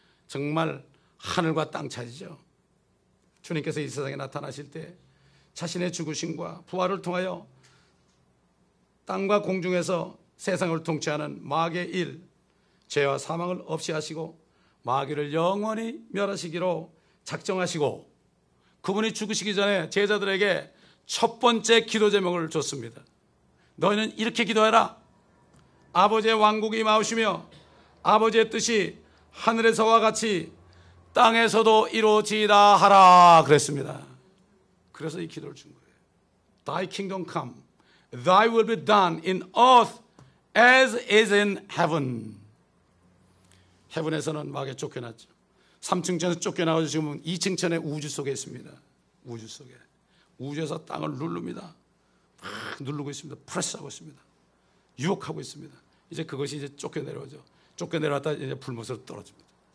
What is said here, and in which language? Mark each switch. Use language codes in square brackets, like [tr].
[ko] 정말 하늘과 땅 차이죠. 주님께서 이 세상에 나타나실 때 자신의 죽으심과 부활을 통하여 땅과 공중에서 세상을 통치하는 마귀의 일, 죄와 사망을 없이 하시고 마귀를 영원히 멸하시기로 작정하시고 그분이 죽으시기 전에 제자들에게 첫 번째 기도 제목을 줬습니다. 너희는 이렇게 기도해라. 아버지의 왕국이 임하시며 아버지의 뜻이 하늘에서와 같이 땅에서도 이루어지이다 하라 그랬습니다. 그래서 이 기도를 준 거예요. [en] Thy kingdom come, thy will be done in earth as is in heaven. [ko] 헤븐에서는 마귀에 쫓겨났죠. 3층 천에서 쫓겨나가서 지금은 2층 천에 우주 속에 있습니다. 우주 속에. 우주에서 땅을 누릅니다. 막 누르고 있습니다. 프레스하고 있습니다. 유혹하고 있습니다. 이제 그것이 이제 쫓겨내려오죠. 쫓겨내려왔다 이제 불못으로 떨어집니다.